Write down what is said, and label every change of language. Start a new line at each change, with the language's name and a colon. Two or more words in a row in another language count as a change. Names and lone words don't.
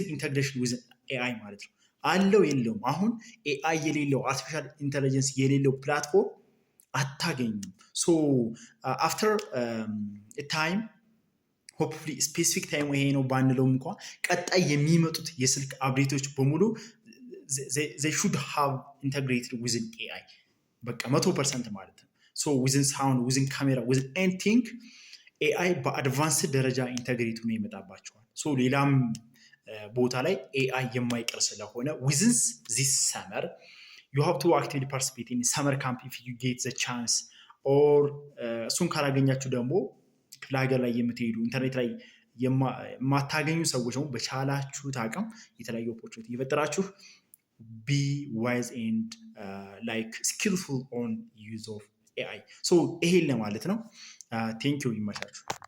English: integration within AI
Amharic: ማለት ነው። አለው የለውም። አሁን ኤአይ የሌለው
English: artificial intelligence
Amharic: የሌለው ፕላትፎርም አታገኙም።
English: so after time hopefully specific time
Amharic: ይሄ ነው ባንለውም እንኳ ቀጣይ የሚመጡት የስልክ አፕዴቶች በሙሉ
English: they should have integrated within AI
Amharic: በቃ 100% ማለት ነው። ሶ
English: within sound within camera within anything
Amharic: AI በአድቫንስድ ደረጃ ኢንተግሬት ሆኖ ይመጣባቸዋል። ሶ ሌላም ቦታ ላይ AI የማይቀር ስለሆነ
English: within this summer you have to actively participate in summer camp if you get the chance or
Amharic: እሱን ካላገኛችሁ ደግሞ ክፍለ ሀገር ላይ የምትሄዱ ኢንተርኔት ላይ የማታገኙ ሰዎች ደግሞ በቻላችሁት አቅም የተለያዩ ኦፖርቹኒቲ እየፈጠራችሁ
English: be wise and like skillful on use of AI።
Amharic: ሶ ይሄን ለማለት ነው።
English: thank you
Amharic: ይመቻችሁ።